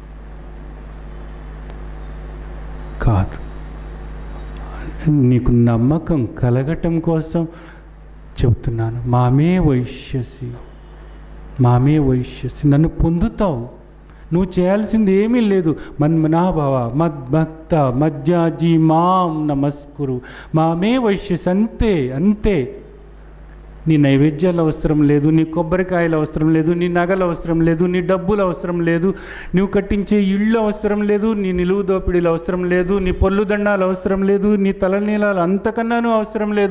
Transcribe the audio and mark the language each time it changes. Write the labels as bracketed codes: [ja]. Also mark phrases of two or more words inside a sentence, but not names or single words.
[te] కాదు, నీకు నమ్మకం కలగటం కోసం చెబుతున్నాను. [sa] मामेवैष्यसि, मामेवैष्यसि, [te] నన్ను పొందుతావు. నువ్వు చేయాల్సింది ఏమీ లేదు. [sa] मन्मना भव मद्भक्तो मद्याजी मां नमस्कुरु. मामेवैष्यसि, [te] అంతే అంతే. నీ నైవేద్యాలు అవసరం లేదు, నీ కొబ్బరికాయలు అవసరం లేదు, నీ నగలు అవసరం లేదు, నీ డబ్బులు అవసరం లేదు, నువ్వు కట్టించే ఇళ్ళు అవసరం లేదు, నీ నిలువు దోపిడీలు అవసరం లేదు, నీ పొల్లు దండాలు అవసరం లేదు, నీ తలనీలాలు అంతకన్నాను అవసరం లేదు.